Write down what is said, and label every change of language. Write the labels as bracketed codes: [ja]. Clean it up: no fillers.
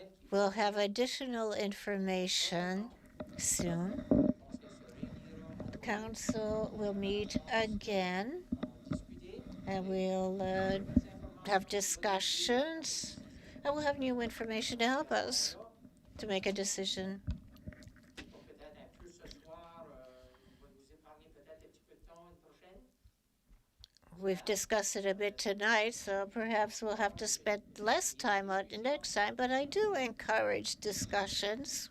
[en] We'll have additional information soon. The council will meet again and we'll have discussions and we'll have new information to help us to make a decision. [fr] Peut-être un peu ce soir, va nous épargner peut-être un petit peu de temps une prochaine. [en] We've discussed it a bit tonight, so perhaps we'll have to spend less time on it next time, but I do encourage discussions